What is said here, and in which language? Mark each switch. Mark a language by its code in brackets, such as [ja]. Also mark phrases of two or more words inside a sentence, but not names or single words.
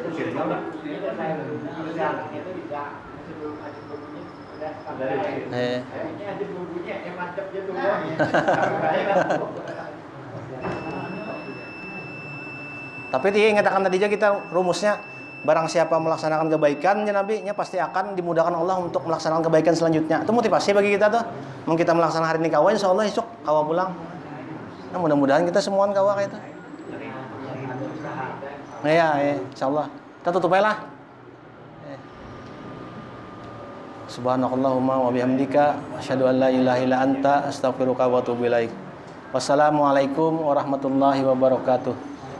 [id] Tapi diingatkan tadi aja kita rumusnya, barang siapa melaksanakan kebaikan ya Nabi, nya pasti akan dimudahkan Allah untuk melaksanakan kebaikan selanjutnya. Itu motivasi bagi kita tuh. [bjn] Mau kita melaksanakan hari ini kawa, [ar] إن شاء الله [bjn] esok kawa pulang. Nah, mudah-mudahan kita semuaan kawa kayak itu. [id] Ya, [ar] إن شاء الله. [id] Kita tutup aja lah. [ar] سبحانك اللهم وبحمدك أشهد أن لا إله إلا أنت أستغفرك وأتوب إليك. والسلام عليكم ورحمة الله وبركاته.